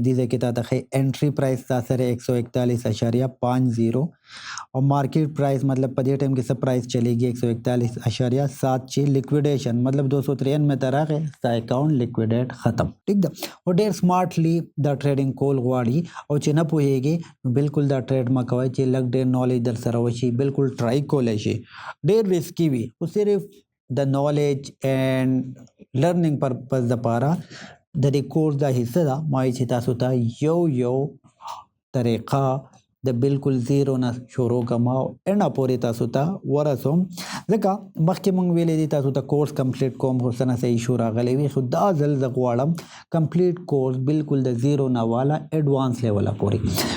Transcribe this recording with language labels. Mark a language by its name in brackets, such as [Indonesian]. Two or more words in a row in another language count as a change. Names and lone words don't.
[Pashto] دې ځای کې تا ته ښیي [English] entry price [Pashto] تا سره 141.50 او [English] market price [Pashto] مطلب په دې ټایم کې څه پرایس چلیږي 141.7 چې لیکویډیشن مطلب 293 ته راغی ستا [English] account liquidate [Pashto] ختم، ټیک ده. او ډېر سمارټلی دا ټریډینګ کول غواړي، او چې نه پوهیږي نو بالکل دا ټریډ مه کوئ. چې لږ ډېر نالج در سره وشي بالکل ټرای کولی شي. ډېر ریسکي وي، خو صرف د [English] knowledge and learning purpose [Pashto] دپاره د دې کورس دا حصه ده. ما چې تاسو ته یو طریقه د بالکل زیرو نه شروع کوم او انډه پورې تاسو ته ورسوم، ځکه مخکې مونږ ویلې دي تاسو ته [English] course complete [Pashto] کوم، خو څه نه څه ایشو راغلی وي. خو دا ځل زه غواړم [English] complete course [Pashto] بالکل د زیرو نه والا [English] advance level [Pashto] پورې.